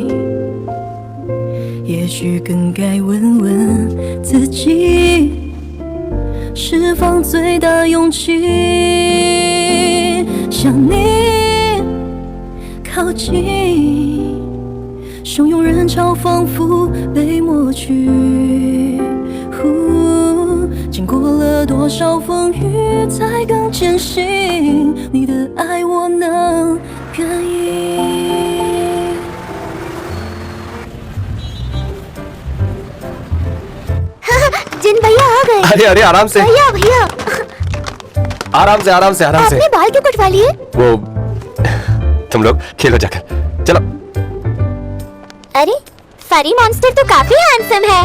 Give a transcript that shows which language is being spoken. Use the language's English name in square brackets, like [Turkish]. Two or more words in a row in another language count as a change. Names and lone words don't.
[Chinese] 也许更该问问自己，释放最大勇气，向你靠近，汹涌人潮仿佛被抹去。经过了多少风雨，才更坚信你的爱我能感应。 [Hindi] जिन भैया आ गए। अरे अरे आराम से भैया भैया आराम से आराम से आराम से। आपने बाल क्यों कटवा लिए? वो तुम लोग खेलो जाकर, चलो। अरे फरी मॉन्स्टर तो काफी हैंडसम है।